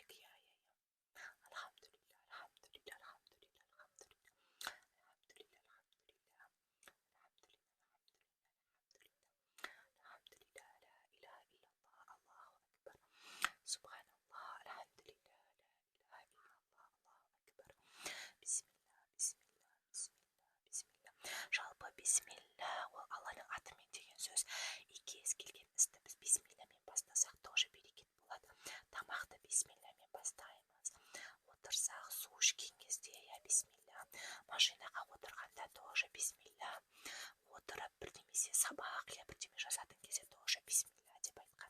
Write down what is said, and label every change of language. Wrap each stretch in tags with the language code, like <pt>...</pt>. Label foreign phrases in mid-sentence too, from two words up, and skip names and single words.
<ar>الحمد لله، الحمد لله، الحمد لله، الحمد لله. سبحان الله، الحمد لله, لا إله إلا الله، الله أكبر. بسم الله، بسم الله، بسم الله، بسم الله.</ar> <kk>Жалпы бисмилля ол Алланың атымен деген сөз. Кез келген істі біз бисмиллямен бастасақ, тоже берекет болады. Тамақты бисмиллямен бастаймыз. Отырсақ, су ішкен кезде, бисмилля. Машинаға отырғанда тоже бисмилля. Отырып бірдемесе сабақ, бірдеме жазатын кезде тоже бисмилля деп айтқан.</kk>